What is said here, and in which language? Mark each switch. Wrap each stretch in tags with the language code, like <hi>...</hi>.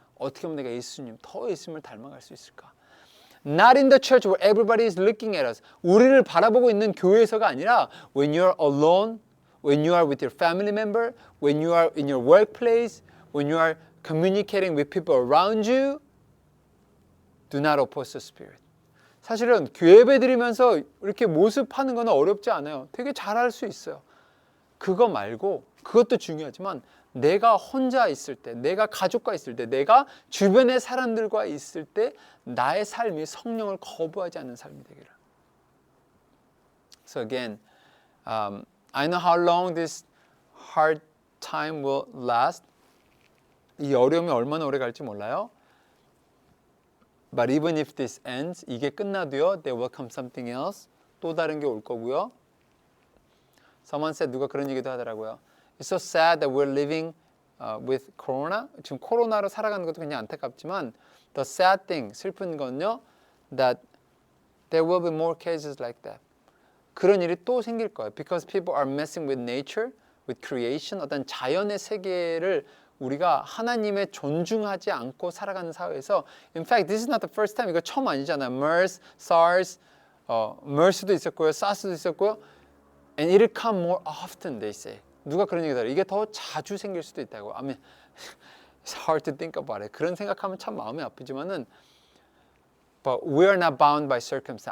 <ko>어떻게 하면 내가 예수님, 더 예수님을 닮아갈 수 있을까?</ko> <en>Not in the church where everybody is looking at us.</en> <ko>우리를 바라보고 있는 교회에서가 아니라</ko> <en>when you are alone, when you are with your family member, when you are in your workplace, when you are communicating with people around you, do not oppose the Spirit.</en> <ko>사실은 예배 드리면서 이렇게 모습하는 건 어렵지 않아요. 되게 잘할 수 있어요. 그거 말고 그것도 중요하지만 내가 혼자 있을 때, 내가 가족과 있을 때, 내가 주변의 사람들과 있을 때 나의 삶이 성령을 거부하지 않는 삶이 되기를.</ko> <en>So again, I know how long this hard time will last.</en> <ko>이 어려움이 얼마나 오래 갈지 몰라요.</ko> <en>But even if this ends,</en> <ko>이게 끝나도요,</ko> <en>there will come something else.</en> <ko>또 다른 게 올 거고요.</ko> <en>Someone said,</en> <ko>누가 그런 얘기도 하더라고요.</ko> <en>It's so sad that we're living with corona.</en> <ko>지금 코로나로 살아가는 것도 굉장히 안타깝지만</ko> <en>the sad thing,</en> <ko>슬픈 건요,</ko> <en>that there will be more cases like that.</en> <ko>그런 일이 또 생길 거예요.</ko> <en>Because people are messing with nature, with creation.</en> <ko>어떤 자연의 세계를 우리가 하나님의 존중하지 않고 살아가는 사회에서</ko> <en>In fact, this is not the first time.</en> <ko>이거 처음 아니잖아요. MERS, SARS, MERS도 있었고요. SARS도 있었고요.</ko> <en>And it'll come more often, they say.</en> <ko>누가 그런 얘기를 해요. 이게 더 자주 생길 수도 있다고.</ko> <en>I mean, it's hard to think about it.</en> <ko>그런 생각하면 참 마음이 아프지만은</ko> <en>But we are not bound by circumstance.</en>